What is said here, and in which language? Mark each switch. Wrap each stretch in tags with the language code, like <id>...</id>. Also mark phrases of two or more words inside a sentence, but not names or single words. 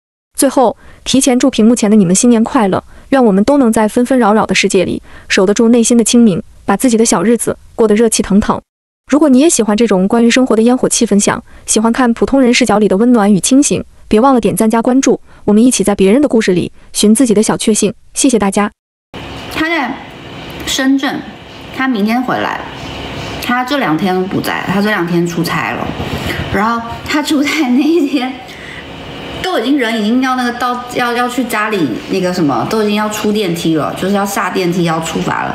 <zh>最後，提前祝屏幕前的你們新年快樂！願我們都能在紛紛擾擾的世界裡，守得住內心的清明，把自己的小日子過得熱氣騰騰。如果你也喜歡這種關於生活的煙火氣分享，喜歡看普通人視角裡的溫暖與清醒，別忘了點讚加關注，我們一起在別人的故事裡尋自己的小確幸。謝謝大家。他在深圳，他明天回來。他這2天不在，他這2天出差了。然後他出差那一天，人已經要那個到要去家裡那個什麼，都已經要出電梯了，就是要下電梯要出發了。</zh>